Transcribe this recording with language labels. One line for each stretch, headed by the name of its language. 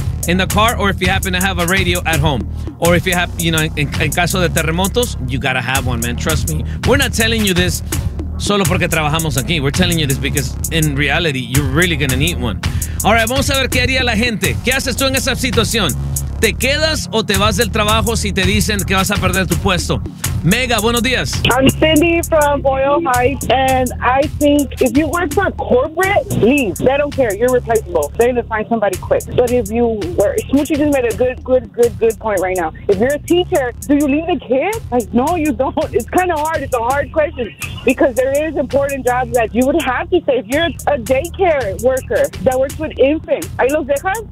English: In the car, or if you happen to have a radio at home. Or if you have, you know,
Spanish: en caso de terremotos,
English: you gotta have one, man. Trust me. We're not telling you this
Spanish: solo porque trabajamos aquí.
English: We're telling you this because in reality, you're really gonna need one. All right,
Spanish: vamos a ver qué haría la gente. ¿Qué haces tú en esa situación? ¿Te quedas o te vas del trabajo si te dicen que vas a perder tu puesto? Mega, buenos días.
English: I'm Cindy from Boyle Heights, and I think if you work for a corporate, leave. They don't care. You're replaceable. They need to find somebody quick. But if you were, Smoochie just made a good point right now. If you're a teacher, do you leave the kid? Like, no, you don't. It's kind of hard. It's a hard question because there is important jobs that you would have to say. If you're a daycare worker that works with infants,
Spanish: ¿ahí los dejan?